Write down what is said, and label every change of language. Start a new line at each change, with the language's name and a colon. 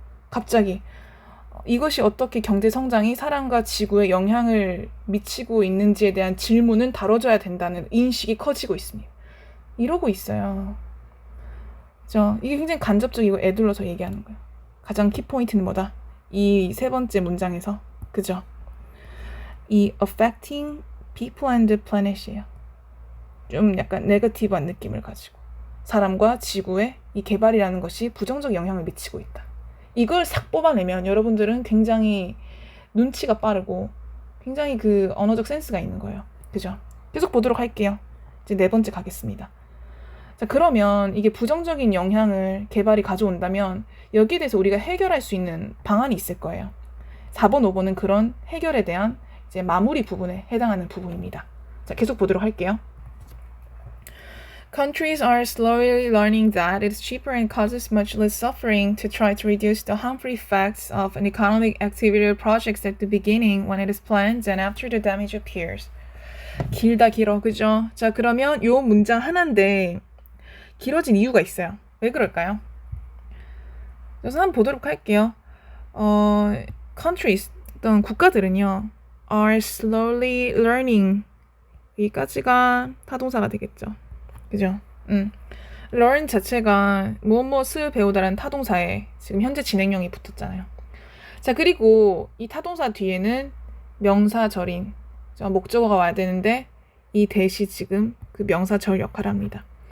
Korean: 갑자기 이것이 어떻게 경제 성장이 사람과 지구에 영향을 미치고 있는지에 대한 질문은 다뤄줘야 된다는 인식이 커지고 있습니다. 이러고 있어요. 그죠? 이게 굉장히 간접적이고 애둘러서 얘기하는 거예요. 가장 키포인트는 뭐다? 이 세 번째 문장에서. 그죠?
English: 이 affecting people and the planet이에요.
Korean: 좀 약간 네거티브한 느낌을 가지고 사람과 지구에 이 개발이라는 것이 부정적 영향을 미치고 있다. 이걸 싹 뽑아내면 여러분들은 굉장히 눈치가 빠르고 굉장히 그 언어적 센스가 있는 거예요. 그죠? 계속 보도록 할게요. 이제 네 번째 가겠습니다. 자, 그러면 이게 부정적인 영향을 개발이 가져온다면 여기에 대해서 우리가 해결할 수 있는 방안이 있을 거예요. 4번, 5번은 그런 해결에 대한 이제 마무리 부분에 해당하는 부분입니다. 자, 계속 보도록 할게요.
English: Countries are slowly learning that it is cheaper and causes much less suffering to try to reduce the harmful effects of an economic activity or projects at the beginning when it is planned than after the damage appears.
Korean: 길다 길어, 그죠? 자, 그러면 요 문장 하나인데 길어진 이유가 있어요. 왜 그럴까요? 그래서 한번 보도록 할게요.
English: Countries,
Korean: 어떤 국가들은요,
English: are slowly learning.
Korean: 여기까지가 타동사가 되겠죠. 그죠? learn 자체가 무엇을 배우다라는 타동사에 지금 현재 진행형이 붙었잖아요. 자, 그리고 이 타동사 뒤에는 명사절인 목적어가 와야 되는데 이 that이 지금 그 명사절 역할을 합니다.